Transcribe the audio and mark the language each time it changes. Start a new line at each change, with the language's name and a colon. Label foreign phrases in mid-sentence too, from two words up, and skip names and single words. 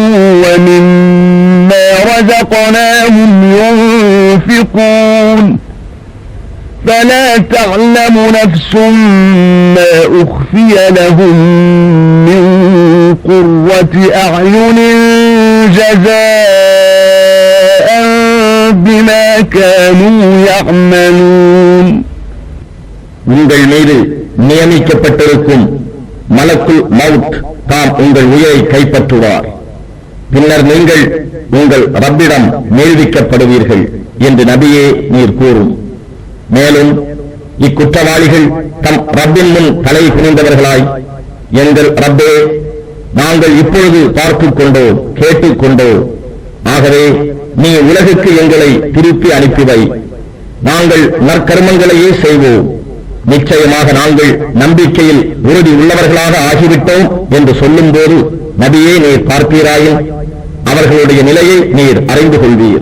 Arabic: ومما رزقناهم ينفقون فلا تعلم نفس ما أخفي لهم من قرة أعين جزاء بما كانوا يعملون
Tamil: உங்கள் மீது நியமிக்கப்பட்டிருக்கும் மலக்குல் மவுத் தாம் உங்கள் உயிரை கைப்பற்றுவார். பின்னர் நீங்கள் உங்கள் ரப்பிடம் மேல்விக்கப்படுவீர்கள் என்று நபியே நீர் கூறும். மேலும் இக்குற்றவாளிகள் தம் ரப்பின் முன் தலை குனிந்தவர்களாய், எங்கள் ரப்பே, நாங்கள் இப்பொழுது பார்த்துக் கொண்டோ கேட்டுக்கொண்டோ, ஆகவே நீ உலகுக்கு எங்களை திருப்பி அனுப்பிவை, நாங்கள் நற்கர்மங்களையே செய்வோம், நிச்சயமாக நாங்கள் நம்பிக்கையில் உறுதி உள்ளவர்களாக ஆகிவிட்டோம் என்று சொல்லும் போது நபியே நீர் பார்ப்பீராயின் அவர்களுடைய நிலையை நீர் அறிந்து கொள்வீர்.